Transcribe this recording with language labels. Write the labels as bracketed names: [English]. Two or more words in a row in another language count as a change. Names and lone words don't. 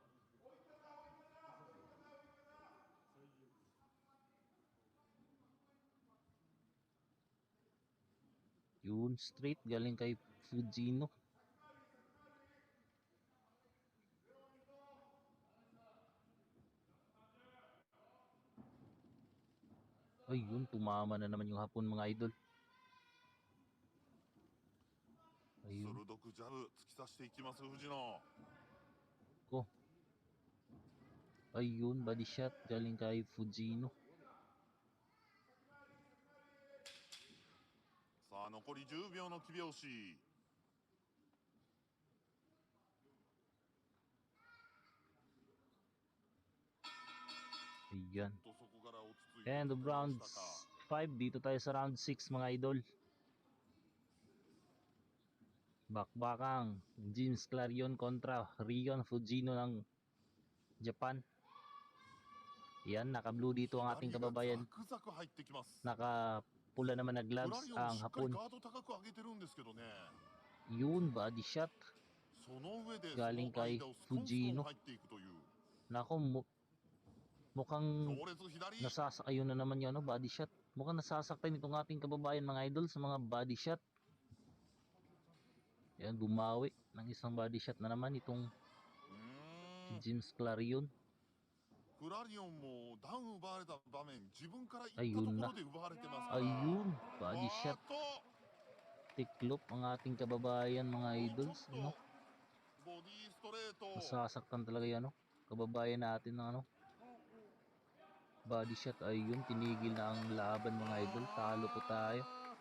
[Filipino] Yun, straight galing kay Fujino. Ayun, tumama na naman yung Hapon mga idol. Ayun. [Japanese] 鋭くジャブ突き刺していきます藤野。 [Filipino] Ayun, [English] body shot [Filipino] galing kay Fujino. [Japanese] さあ残り10秒の9拍子。 [Filipino] Ayan. [Japanese] とそこから落ち着いて [English] End of [Japanese] 戦いま [English] round [Japanese] したか。 [Filipino] 5. Dito tayo sa round 6 mga idol. Bakbakang James Clarion kontra Rion Fujino ng Japan. Yan, naka-blue dito ang ating [Japanese] 左が [Filipino] kababayan. [Japanese] ザクザク入ってきます。 [Filipino] Naka-pula naman na [Japanese] クラ [Filipino] gloves [Japanese] リオン [Filipino] ang [Japanese] しっかり [Filipino] Hapon. [Japanese] ガード高く上げてるんですけどね。 [Filipino] Yun, [English] body shot. [Japanese] その上でそ [Filipino] Galing [Japanese] の [Filipino] kay [Japanese] 間をスコンスコン [Filipino] Fujino. [Japanese] 入っていくという。 [Filipino] Nako, mukhang [Japanese] 強烈左。 [Filipino] ayun na naman yung ano, [English] body shot. [Filipino] Mukhang nasasaktan itong ating kababayan mga idol sa mga [English] body shot. [Filipino] Yan, bumawi ng isang [English] body shot [Filipino] na naman itong si James Clarion. [Japanese] クラリオンもダウン奪われた場面、自分から行ったと [Filipino] Ayun [Japanese] こ [Filipino] na. [Japanese] ろで奪われてますから。 [Filipino] Ayun, body [Japanese] あ [Filipino] shot. [Japanese] ーっと [Filipino] Tiklop ang ating kababayan mga [Japanese] ちょ [Filipino] idols. [Japanese] っと [Filipino] Ano? [Japanese] ボディストレート。 [Filipino] Nasasaktan talaga yan, ano? Kababayan natin ng ano? [English] Body shot. [Filipino] Ayun, tinigil na ang laban mga idol. Talo po tayo.